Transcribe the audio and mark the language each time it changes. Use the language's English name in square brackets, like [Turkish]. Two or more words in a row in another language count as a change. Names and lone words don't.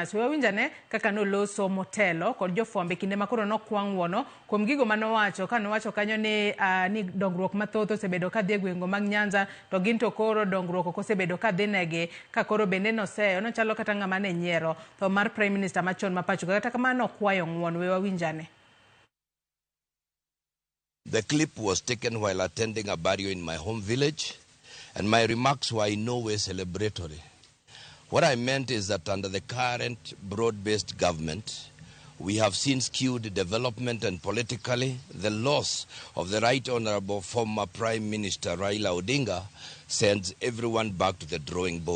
[Luo (Kenya and Tanzania)] So winjane kaka no loso motelo kod jofwambe kinde makoro nokwa ng'wono kuom gigo manowacho ka nowacho kanyo ni dongruok mathoth osebedo ka dhi e gwengo mag Nyanza to gin to koro dongruok ok osebedo ka dhi negi ka koro bende noseyo no chalo kata ng'ama ne nyiero to mar prime minister machon mapacho kata kamano okwayo ng'wono. We wawinjane. [English] The clip was taken while attending a burial in my home village, and my remarks were in no way celebratory. What I meant is that under the current broad-based government, we have seen skewed development, and politically, the loss of the Right Honorable former Prime Minister Raila Odinga sends everyone back to the drawing board.